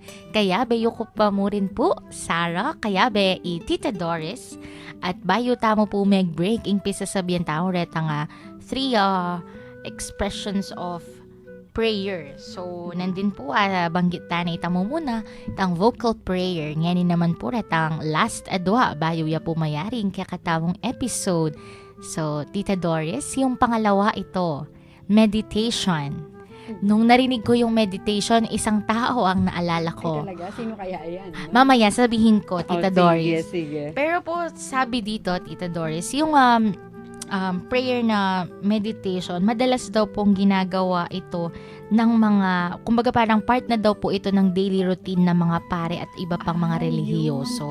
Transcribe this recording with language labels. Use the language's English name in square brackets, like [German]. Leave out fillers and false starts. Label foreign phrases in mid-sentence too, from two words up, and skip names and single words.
[Pampanga] Kayabe yuko pa mo rin po, Sarah, kayabe Tita Doris, at bayo tamo po mag-break, impisa sabihan tao reta nga 3 [English] expressions of prayer. [Pampanga] So, nandin po banggit ta na itamo muna itang vocal prayer. Ngayon naman po retang last adwa bayo ya po mayaring kakatamong episode. So, [Filipino] Tita Doris, yung pangalawa ito, meditation. Nung narinig ko yung meditation, isang tao ang naalala ko. Ay, talaga? Sino kaya yan? Mamaya sabihin ko, Tita Doris. Sige. Pero po, sabi dito, Tita Doris, yung prayer na meditation, madalas daw pong ginagawa ito ng mga, kumbaga parang part na daw po ito ng [English] daily routine [Filipino] ng mga pare at iba pang mga relihiyoso.